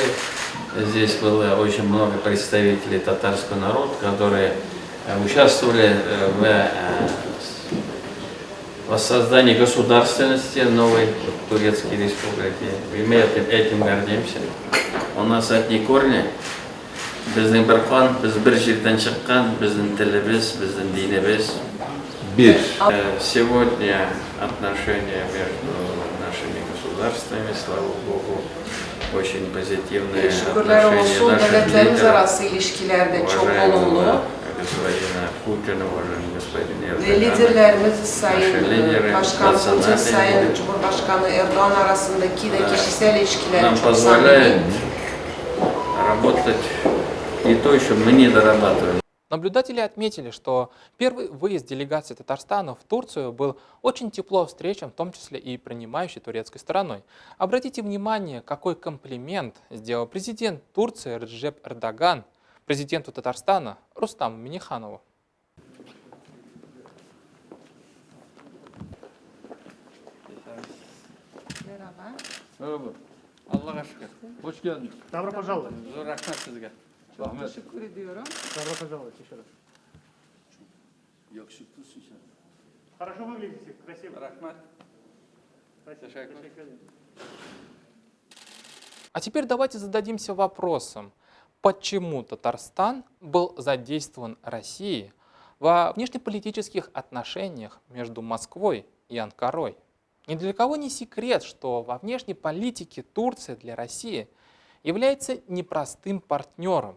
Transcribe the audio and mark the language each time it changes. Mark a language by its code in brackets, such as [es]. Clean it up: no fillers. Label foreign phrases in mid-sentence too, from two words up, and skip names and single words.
[ru] Здесь было очень много представителей татарского народа, которые участвовали в воссоздании государственности новой Турецкой республики. И мы этим гордимся. У нас одни корни. [kk] Біздің бір қан, біз бір жерден шыққан, біздің тіліміз, біздің дініміз. [ru] Сегодня отношения между нашими государствами, слава Богу, очень позитивные отношения наших лидеров. Уважаемого господина Путина, уважаемого господина Эрдогана. [tr] Liderlerimiz Sayın Başkan Putin, Sayın Cumhurbaşkanı Erdoğan arasındaki de kişisel ilişkiler [ru] Нам [tr] çok [ru] позволяет [tr] samimi. [ru] работать и то, еще мы не дорабатываем. Наблюдатели отметили, что первый выезд делегации Татарстана в Турцию был очень тепло встречен, в том числе и принимающей турецкой стороной. Обратите внимание, какой комплимент сделал президент Турции Реджеп Эрдоган президенту Татарстана Рустаму Минниханову. [tr] Merhaba. Allah'a şükür. Hoş geldin. [ru] Добро пожаловать. [kk] Zor rahmet sizge. [tr] Çok teşekkür ediyorum. [ru] Добро пожаловать еще раз. [tr] Yakışıklısın sen. [ru] Хорошо выглядите, красиво. Rahmet. Спасибо. [tr] Teşekkür. Teşekkür ederim. [ru] А теперь давайте зададимся вопросом, почему Татарстан был задействован Россией во внешнеполитических отношениях между Москвой и Анкарой. Ни для кого не секрет, что во внешней политике Турция для России является непростым партнером.